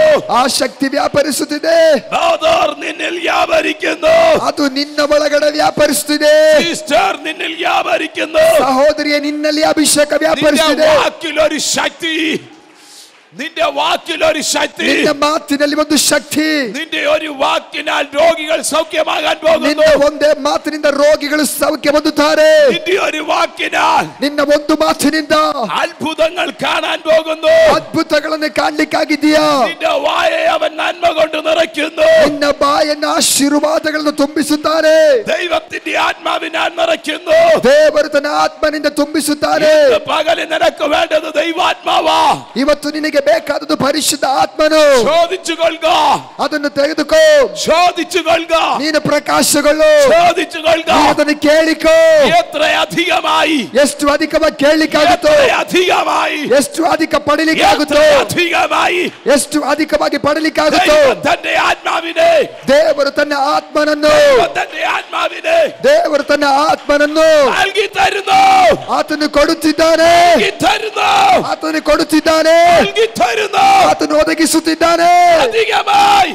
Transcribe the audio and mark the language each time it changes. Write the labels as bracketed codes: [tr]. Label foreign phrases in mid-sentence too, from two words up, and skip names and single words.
[kn] ಆ ಶಕ್ತಿ ವ್ಯಾಪರಿಸುತ್ತಿದೆ. [ml] നിന്നിൽ വ്യാപരിക്കുന്നു. [kn] ಅದು ನಿನ್ನ ಒಳಗಡೆ ವ್ಯಾಪರಿಸುತ್ತಿದೆ. [ml] സിസ്റ്റർ നിന്നിൽ വ്യാപരിക്കുന്നു. [kn] ಸಹೋದರಿಯ ನಿನ್ನಲ್ಲಿ ಅಭಿಷೇಕ ವ್ಯಾಪರಿಸುತ್ತಿದೆ. [ml] വാക്കിലൊരു ശക്തി, നിന്റെ വാക്കിലൊരു ശക്തി, [kn] ನಿನ್ನ ಮಾತಿನಲ್ಲಿ ಒಂದು ಶಕ್ತಿ. [ml] നിന്റെ ഒരു വാക്കിനാൽ രോഗികൾ സൗഖ്യമാകാൻ പോകുന്നു. [kn] ನಿನ್ನ ಒಂದೇ ಮಾತಿನಿಂದ ರೋಗಿಗಳು ಸೌಖ್ಯ ಹೊಂದುತ್ತಾರೆ. [ml] നിന്റെ ഒരു വാക്കിനാൽ [kn] ನಿನ್ನ ಒಂದು ಮಾತಿನಿಂದ [ml] അത്ഭുതങ്ങൾ കാണാൻ പോകുന്നു. [kn] ಅದ್ಭುತಗಳನ್ನು ಕಾಣಲಿಕ್ಕಾಗಿದೆಯಾ? [ml] നിന്റെ വായെ അവൻ നന്മ കൊണ്ട് നിറയ്ക്കുന്നു. [kn] ನಿನ್ನ ಬಾಯನ್ನು ಆಶೀರ್ವಾದಗಳನ್ನು ತುಂಬಿಸುತ್ತಾರೆ. [ml] ദൈവത്തിന്റെ ആത്മാവിനാൽ നിറയ്ക്കുന്നു. [kn] ದೇವರು ತನ್ನ ಆತ್ಮನಿಂದ ತುಂಬಿಸುತ್ತಾರೆ. [ml] ഇന്ന് പകല് നിനക്ക് വേണ്ടത് ദൈവാത്മാവാ. [kn] ಇವತ್ತು ನಿನಗೆ ಬೇಕಾದದ್ದು ಪರಿಶುದ್ಧ ಆತ್ಮನು. [ml] ചോദിച്ചുകൊള്ളുക, [kn] ಅದನ್ನು ತೆಗೆದುಕೋ. [ml] ചോദിച്ചുകൊള്ളുക, [kn] ನೀನು ಪ್ರಕಾಶಗಳು. [ml] ചോദിച്ചുകൊള്ളുക. [kn] ಅದನ್ನು ಕೇಳಿಕೋ. [ml] എത്ര അധികമായി, [kn] ಎಷ್ಟು ಅಧಿಕವಾಗಿ ಕೇಳಲಿಕ್ಕಾಗುತ್ತೋ, [ml] അധികമായി, [kn] ಎಷ್ಟು ಅಧಿಕ ಪಡಲಿಕ್ಕಾಗುತ್ತೋ, [ml] അധികമായി, [kn] ಎಷ್ಟು ಅಧಿಕವಾಗಿ ಪಡಲಿಕ್ಕಾಗುತ್ತೋ. [ml] തന്റെ ആത്മാവിനെ, [kn] ದೇವರು ತನ್ನ ಆತ್ಮನನ್ನು, [ml] തന്റെ ಆತ್ಮಾವಿനെ [kn] ದೇವರು ತನ್ನ ಆತ್ಮನನ್ನು [ml] നൽകി തരുന്നു. [kn] ಆತನು ಕೊಡುತ್ತಿದ್ದಾನೆ. [ml] തരുന്നു, [kn] ಆತನು ಕೊಡುತ್ತಿದ್ದಾನೆ. [ml] നൽകി തരുന്നു. [kn] ಆತನು ಒದಗಿಸುತ್ತಿದ್ದಾನೆ [ml] അധികമായി,